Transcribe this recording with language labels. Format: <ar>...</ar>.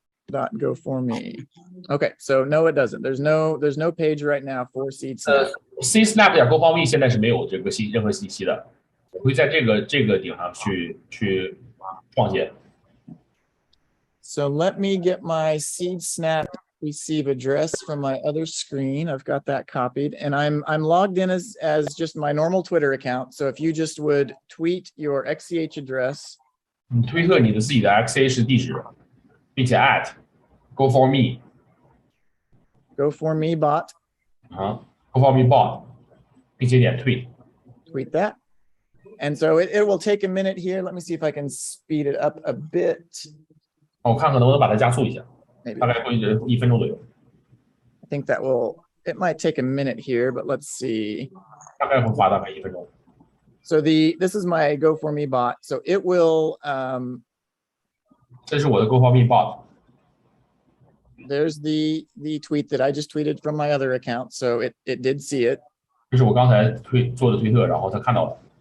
<en>SeedSnap.go4me. Okay, so no, it doesn't. There's no page right now for SeedSnap.</en> <zh>SeedSnap 点 Go4me 现在是没有这个任何信息的，我会在这个顶上去创建。</zh> <en>So let me get my SeedSnap receive address from my other screen. I've got that copied, and I'm logged in as just my normal Twitter account. So if you just would tweet your XCH address.</en> <zh>你推特你的自己的 XCH 地址，并且 @Go4me</zh> <en>Go4me bot.</en> <zh>Go4me bot， 并且点 tweet</zh> <en>that. And so it will take a minute here. Let me see if I can speed it up a bit.</en> <zh>我看看能不能把它加速一下，</zh> <en>Maybe.</en> <zh>大概会1分钟左右。</zh> <en>I think it might take a minute here, but let's see.</en> <zh>大概会花大概1分钟。</zh> <en>So this is my Go4me bot. So it will.</en> <zh>这是我的 Go4me bot.</zh> <en>There's the tweet that I just tweeted from my other account. So it did see it.</en> <zh>这是我刚才做的推特，然后他看到了。</zh>